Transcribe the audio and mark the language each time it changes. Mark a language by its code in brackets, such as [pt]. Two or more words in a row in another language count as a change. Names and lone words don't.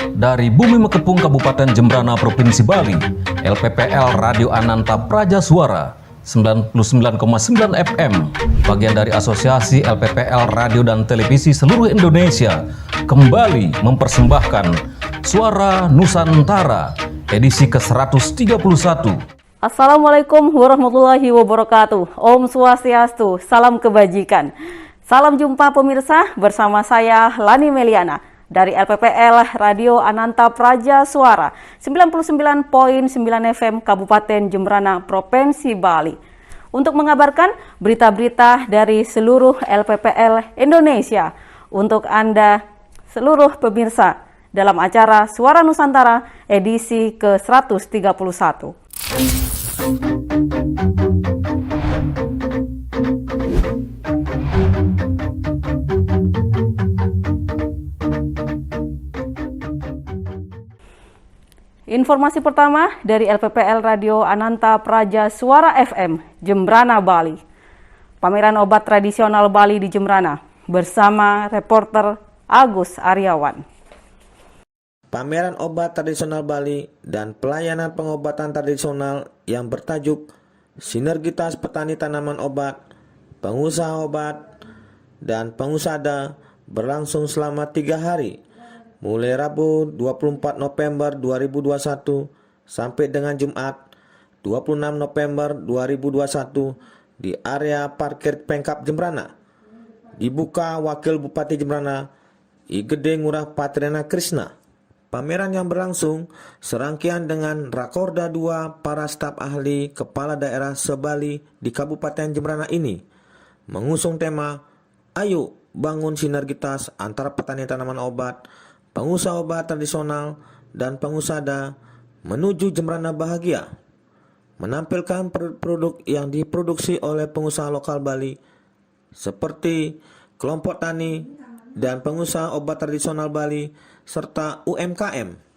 [id] dari Bumi Mekepung Kabupaten Jembrana Provinsi Bali, LPPL Radio Ananta Praja Suara 99,9 FM, bagian dari Asosiasi LPPL Radio dan Televisi seluruh Indonesia, kembali mempersembahkan Suara Nusantara edisi ke-131. [ar] السلام عليكم ورحمة الله وبركاته. [sa] Om Swastiastu, [id] salam kebajikan. Salam jumpa pemirsa, bersama saya Lani Meliana dari LPPL Radio Ananta Praja Suara 99,9 FM Kabupaten Jembrana Provinsi Bali, untuk mengabarkan berita-berita dari seluruh LPPL Indonesia untuk Anda seluruh pemirsa dalam acara Suara Nusantara edisi ke-131. Informasi pertama dari LPPL Radio Ananta Praja Suara FM, Jembrana, Bali. Pameran obat tradisional Bali di Jembrana bersama reporter Agus Aryawan. Pameran obat tradisional Bali dan pelayanan pengobatan tradisional yang bertajuk Sinergitas Petani Tanaman Obat, Pengusaha Obat, dan Pengusada berlangsung selama 3 hari, mulai Rabu 24 November 2021 sampai dengan Jumat 26 November 2021 di area parkir Pemkab Jembrana. Dibuka Wakil Bupati Jembrana, I Gede Ngurah Patriana Krishna. Pameran yang berlangsung serangkaian dengan Rakorda 2 para staf ahli kepala daerah se-Bali di Kabupaten Jembrana ini mengusung tema Ayo Bangun Sinergitas Antara Petani Tanaman Obat, Pengusaha Obat Tradisional, dan Pengusada menuju Jembrana Bahagia, menampilkan produk-produk yang diproduksi oleh pengusaha lokal Bali seperti kelompok tani dan pengusaha obat tradisional Bali serta UMKM.